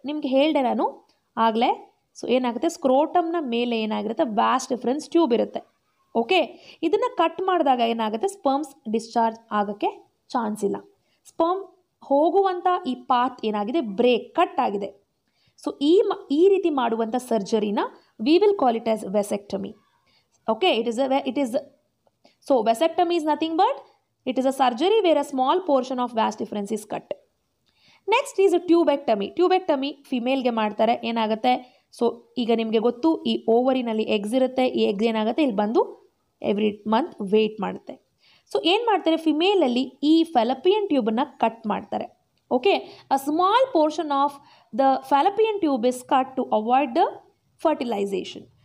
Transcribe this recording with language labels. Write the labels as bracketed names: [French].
[Kannada] ನಿಮ್ಗೆ ಹೇಳಿದೆ ನಾನು ಆಗಲೇ. ಸೊ ಏನಾಗುತ್ತೆ, ಸ್ಕ್ರೋಟಮ್ನ ಮೇಲೆ ಏನಾಗಿರುತ್ತೆ, ವ್ಯಾಸ್ಟ್ ಡಿಫ್ರೆನ್ಸ್ ಟ್ಯೂಬ್ ಇರುತ್ತೆ. ಓಕೆ, ಇದನ್ನು ಕಟ್ ಮಾಡಿದಾಗ ಏನಾಗುತ್ತೆ, ಸ್ಪರ್ಮ್ಸ್ ಡಿಸ್ಚಾರ್ಜ್ ಆಗೋಕ್ಕೆ ಚಾನ್ಸ್ ಇಲ್ಲ. ಸ್ಪರ್ಮ್ ಹೋಗುವಂಥ ಈ ಪಾತ್ ಏನಾಗಿದೆ, ಬ್ರೇಕ್ ಕಟ್ ಆಗಿದೆ. ಸೊ ಈ ರೀತಿ ಮಾಡುವಂಥ ಸರ್ಜರಿನ [English] We will call it as vasectomy. Okay, it is so vasectomy is nothing but it is a surgery where a small portion of vast difference is cut. Next is a tubectomy. [Kannada] Tubectomy ಫಿಮೇಲ್ಗೆ ಮಾಡ್ತಾರೆ. ಏನಾಗುತ್ತೆ, so ಈಗ ನಿಮಗೆ ಗೊತ್ತು ಈ ಓವರಿನಲ್ಲಿ eggs ಇರುತ್ತೆ. ಈ eggs ಏನಾಗುತ್ತೆ ಇಲ್ಲಿ ಬಂದು ಎವ್ರಿ ಮಂತ್ ವೇಟ್ ಮಾಡುತ್ತೆ. ಸೊ ಏನು ಮಾಡ್ತಾರೆ, ಫಿಮೇಲಲ್ಲಿ ಈ ಫೆಲಪಿಯನ್ ಟ್ಯೂಬನ್ನು ಕಟ್ ಮಾಡ್ತಾರೆ. [English] Okay, a small portion of the fallopian tube is cut to avoid the fertilisation.